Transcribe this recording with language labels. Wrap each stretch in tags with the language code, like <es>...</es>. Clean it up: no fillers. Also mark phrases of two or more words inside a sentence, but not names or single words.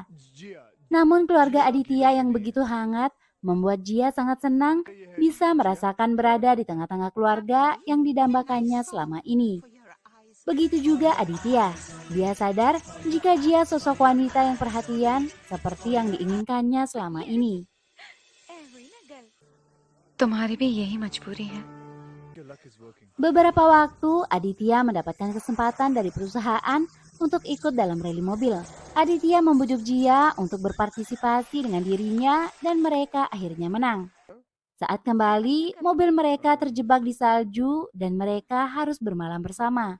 <id>Namun keluarga Aditya yang begitu hangat membuat Jia sangat senang bisa merasakan berada di tengah-tengah keluarga yang didambakannya selama ini. Begitu juga Aditya. Dia sadar jika Jia sosok wanita yang perhatian seperti yang diinginkannya selama ini.</id> <hi>तुम्हारी भी यही मजबूरी है</hi> <id>Beberapa waktu Aditya mendapatkan kesempatan dari perusahaan untuk ikut dalam rally mobil. Aditya membujuk Jia untuk berpartisipasi dengan dirinya dan mereka akhirnya menang. Saat kembali, mobil mereka terjebak di salju dan mereka harus bermalam bersama.</id>